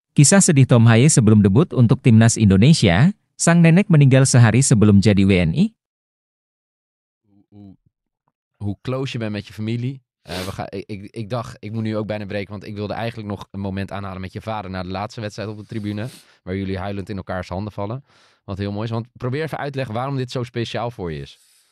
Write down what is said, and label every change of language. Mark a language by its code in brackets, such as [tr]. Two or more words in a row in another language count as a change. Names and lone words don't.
[id] Kisah sedih Tom Haye sebelum debut untuk timnas Indonesia, sang nenek meninggal sehari sebelum jadi WNI. [nl] Hoe close je bent met je familie. Ik dacht, ik moet nu ook bijna breken, want ik wilde eigenlijk nog een moment aanhalen met je vader na de laatste wedstrijd op de tribune, waar jullie huilend in elkaars handen vallen. Wat heel mooi is. Want probeer even uit te leggen waarom dit zo speciaal voor je is.